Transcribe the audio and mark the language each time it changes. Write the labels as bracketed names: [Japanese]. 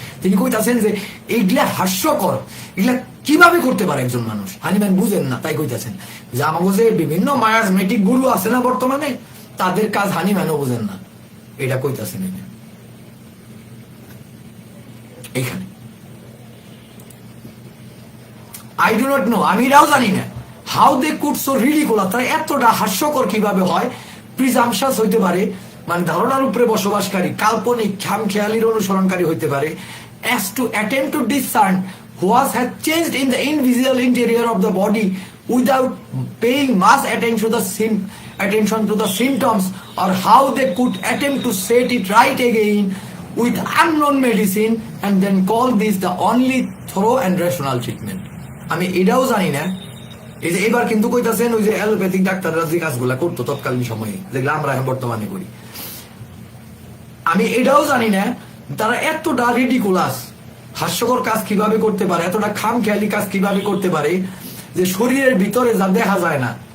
[Bangla] তিনি কইতাছেন যে এইগুলা হাস্যকর, এগুলা কিভাবে করতে পারে একজন মানুষ। হানিম্যান বুঝেন না, তাই কইতাছেন যে আমাকে যে বিভিন্ন মায়াজমেটিক গুরু আছে না বর্তমানে, তাদের কাজ হানিম্যানও বুঝেন না, এটা কইতাছেন এইখানে। [English] I do not know, [Bangla] আমি এটাও জানি না, [English] how they could so ridiculous, [Bangla] তারা এতটা হাস্যকর কিভাবে হয়, [English] presumptuous [Bangla] হইতে পারে, মানে ধারণার উপরে বসবাসকারী, কাল্পনিক খামখেয়ালির অনুসরণকারী হইতে পারে, [English] as to attempt to discern what has changed in the invisible interior of the body without paying much attention to the symptoms, or how they could attempt to set it right again with unknown medicine and then call this the only thorough and rational treatment. [Bangla] আমি এটাও জানি না, এই যে এবার কিন্তু কইতাছেন ওই যে অ্যালোপ্যাথিক ডাক্তাররা যে কাজগুলা করতো তৎকালীন সময়ে, যেগুলো আমরা বর্তমানে করি, আমি এটাও জানি না তারা এতটা রিডিকুলাস, হাস্যকর কাজ কিভাবে করতে পারে, এতটা খামখেয়ালি কাজ কিভাবে করতে পারে, যে শরীরের ভিতরে যা দেখা যায় না